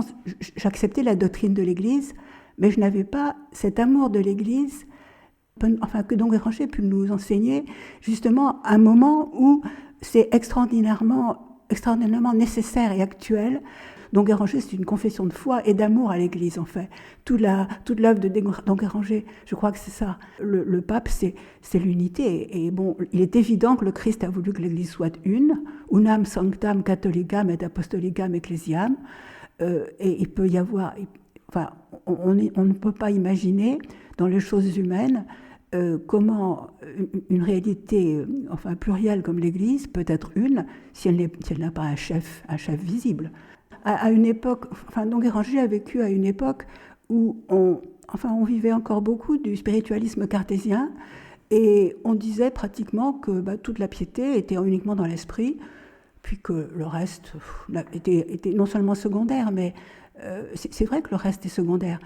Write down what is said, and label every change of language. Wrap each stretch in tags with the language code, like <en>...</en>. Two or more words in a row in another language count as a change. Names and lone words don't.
<fr>J'acceptais la doctrine de l'Église, mais je n'avais pas cet amour de l'Église, que Don Guéranger pu nous enseigner, justement, un moment où c'est extraordinairement nécessaire et actuel. Don Guéranger, c'est une confession de foi et d'amour à l'Église, en fait. Toute l'œuvre de Don Guéranger, je crois que c'est ça. Le pape, c'est l'unité. Et bon, il est évident que le Christ a voulu que l'Église soit une,</fr> <la>unam sanctam catholicam et apostolicam ecclesiam.</la> <fr>Et il peut y avoir... Enfin, on ne peut pas imaginer, dans les choses humaines, comment une réalité plurielle comme l'Église peut être une si elle n'a pas un chef visible. À une époque, Don Guéranger a vécu à une époque où on vivait encore beaucoup du spiritualisme cartésien, et on disait pratiquement que toute la piété était uniquement dans l'esprit, puis que le reste était non seulement secondaire, mais c'est vrai que le reste est secondaire.</fr>